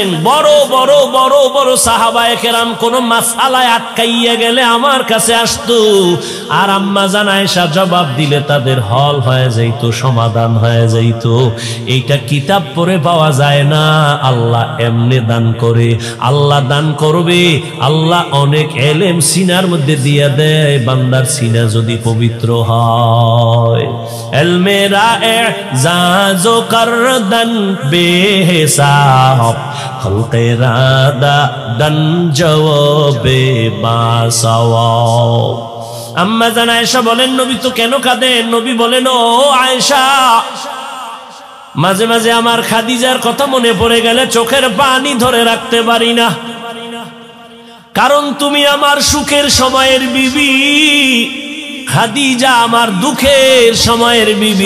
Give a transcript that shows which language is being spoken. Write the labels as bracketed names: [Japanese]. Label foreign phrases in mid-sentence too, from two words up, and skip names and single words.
[Bangla] বড় বড় বড় বড় সাহাবায়ে কেরাম কোন মাসআলায় আটকাইয়া গেলে আমার কাছে আসতো, আর আম্মা জান আয়েশা জবাব দিলে তাদের হল হয়ে যাইত, সমাধান হয়ে যাইত। এইটা কিতাব পড়ে পাওয়া যায় না, আল্লাহ এমনি দান করে। আল্লাহ দান করবে, আল্লাহ অনেক ইলম সিনার মধ্যে দিয়ে দেয়, বান্দার সিনা যদি পবিত্র হয়। [Persian] مرا اعجازو کردن بی‌حساب خلقِ را دادن جوابِ باصواب. [Bangla] আম্মা জান আয়েশা বলেন নবী তো কেন কাঁদেন? নবী বলেন, ও আয়েশা, মাঝে মাঝে আমার খাদিজার কথা মনে পড়ে গেলে চোখের পানি ধরে রাখতে পারি না, কারণ তুমি আমার সুখের সময়ের বিবি, খাদিজা আমার দুঃখের সময়ের বিবি।